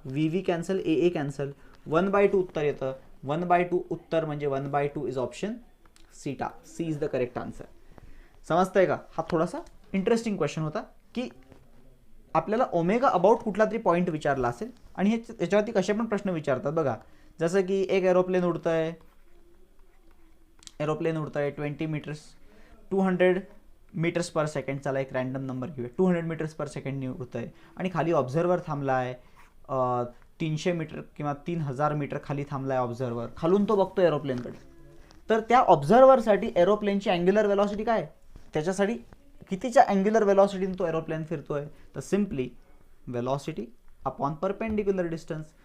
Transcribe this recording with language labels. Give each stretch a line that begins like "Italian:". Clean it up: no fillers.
Marathi: v cancel, a cancel, 1/2 उत्तर येतं. 1/2 उत्तर म्हणजे 1/2 इज ऑप्शन सीटा.
English: C is the correct answer.
Marathi: समजतंय का. हा थोडासा इंटरेस्टिंग क्वेश्चन होता की आपल्याला ओमेगा अबाउट कुठला तरी पॉईंट विचारला असेल आणि याच्यावरती कसे पण प्रश्न विचारतात बघा. जसं की एक एरोप्लेन उडतंय 20 मीटर्स, 200 मीटर्स पर सेकंड. चला एक रॅन्डम नंबर घेऊया. 200 मीटर्स पर सेकंडनी उडतंय आणि खाली ऑब्झर्वर थांबला आहे. 300 मीटर किंवा 3000 मीटर खाली थांबला आहे ऑब्झर्वर. खालून तो बघतो एरोप्लेनकडे. तर त्या ऑब्झर्वरसाठी एरोप्लेनची अँग्युलर वेलॉसिटी काय, त्याच्यासाठी कितीच्या अँग्युलर वेलॉसिटीने तो एरोप्लेन फिरतोय, तर simply velocity upon perpendicular distance.